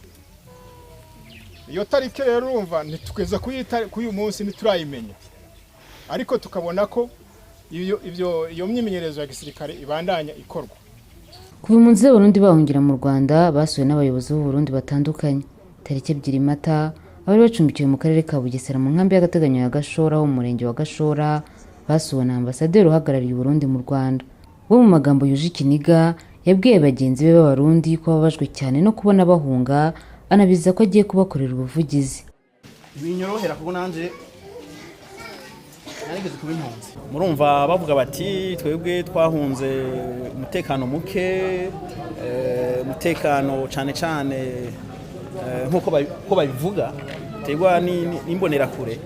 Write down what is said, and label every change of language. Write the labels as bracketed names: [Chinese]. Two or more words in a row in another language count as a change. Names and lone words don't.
[Rundi] Iyo tariki rero urumva ntitukeza kuyu munsi ntiturayimenya, ariko tukabona ko iyo myimenyerezo ya gisirikare ibandanya ikorwa. [Kinyarwanda] Kuva impunzi z'abarundi bahungira mu Rwanda basuwe n'abayobozi b'u Burundi batandukanye. Tariki 2 Mata abari bacumbikiwe mu karere ka Bugesera mu nkambi y'agateganyo ya Gashora ho mu murenge wa Gashora basuwe na ambasaderi uhagarariye u Burundi mu Rwanda. Bo mu magambo yuje ikiniga yabwiye bagenzi be b'abarundi ko babajwe cyane no kubona bahunga, anabiza ko agiye kubakorera ubuvugizi. [Rundi] Ibinyorohera kuko nanje narigeze kuba impunzi. Murumva bavuga bati twebwe twahunze umutekano muke, umutekano cyane nkuko babivuga tegwa n'imbonera kure.